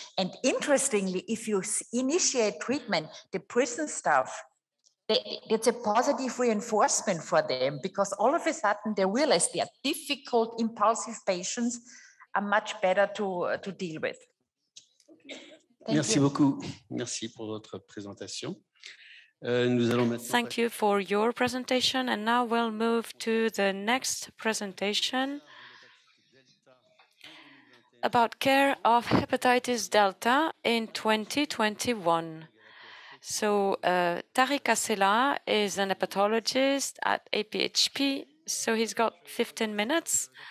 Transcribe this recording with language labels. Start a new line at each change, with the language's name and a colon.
English: And interestingly, if you initiate treatment, the prison staff, it's a positive reinforcement for them, because all of a sudden they realize they are difficult, impulsive patients are much better to deal with.
French: Merci beaucoup. Merci pour votre présentation.
English: Thank you for your presentation, and now we'll move to the next presentation. about care of hepatitis delta in 2021. So Tarik ASSELAH is an hepatologist at APHP, so he's got 15 minutes.